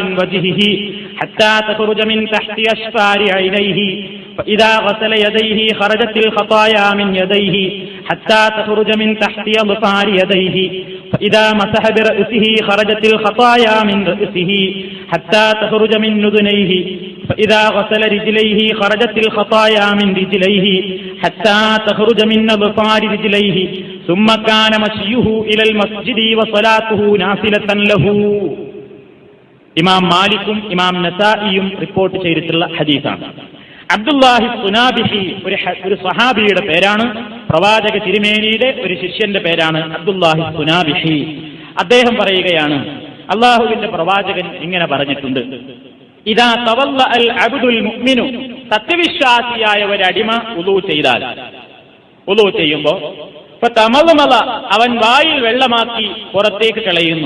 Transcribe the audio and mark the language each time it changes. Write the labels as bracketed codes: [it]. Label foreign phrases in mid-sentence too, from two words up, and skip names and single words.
[ar] وجهه حتى تخرج من تحت أشفار عينيه فإذا غسل يديه خرجت الخطايا من يديه حتى تخرج من تحت أظفار يديه فإذا مسح برأسه خرجت الخطايا من رأسه حتى تخرج من أذنيه فإذا غسل رجليه خرجت الخطايا من رجليه حتى تخرج من أظفار رجليه ثم كان مشيه إلى المسجد وصلاته نافلة له. [ml] ഇമാം മാലിക്കും ഇമാം നസായിയും റിപ്പോർട്ട് ചെയ്തിട്ടുള്ള ഹദീസാണ്. അബ്ദുല്ലാഹി സുനാബിഹി ഒരു സഹാബിയുടെ പേരാണ്. പ്രവാചക തിരുമേനിയുടെ ഒരു ശിഷ്യന്റെ പേരാണ് അബ്ദുല്ലാഹി സുനാബിഹി. അദ്ദേഹം പറയുകയാണ്, അള്ളാഹുവിന്റെ പ്രവാചകൻ ഇങ്ങനെ പറഞ്ഞിട്ടുണ്ട്, [ar] إذا توضأ العبد المؤمن, [ml] സത്യവിശ്വാസിയായ ഒരു അടിമ വുളൂ ചെയ്താൽ, വുളൂ ചെയ്യുമ്പോ ഫതമളമള, അവൻ വായിൽ വെള്ളമാക്കി പുറത്തേക്ക് കളയുന്നു.